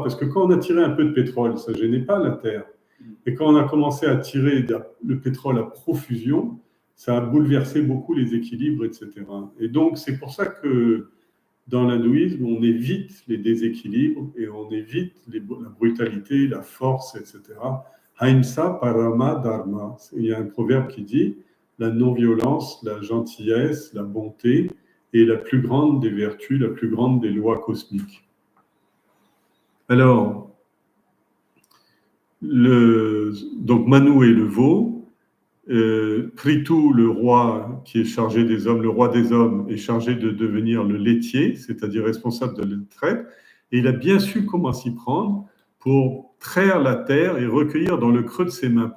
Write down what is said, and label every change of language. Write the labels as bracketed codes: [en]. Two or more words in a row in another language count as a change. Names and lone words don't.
[fr] Parce que quand on a tiré un peu de pétrole, ça ne gênait pas la terre. Et quand on a commencé à tirer le pétrole à profusion, ça a bouleversé beaucoup les équilibres, etc. Et donc, c'est pour ça que dans l'hindouisme, on évite les déséquilibres et on évite la brutalité, la force, etc. [sa] अहिंसा परम धर्म. [fr] Il y a un proverbe qui dit la non-violence, la gentillesse, la bonté est la plus grande des vertus, la plus grande des lois cosmiques. Alors, donc Manu est le veau, Prithu, le roi qui est chargé des hommes, le roi des hommes, est chargé de devenir le laitier, c'est-à-dire responsable de la traite, et il a bien su comment s'y prendre pour traire la terre et recueillir dans le creux de ses mains.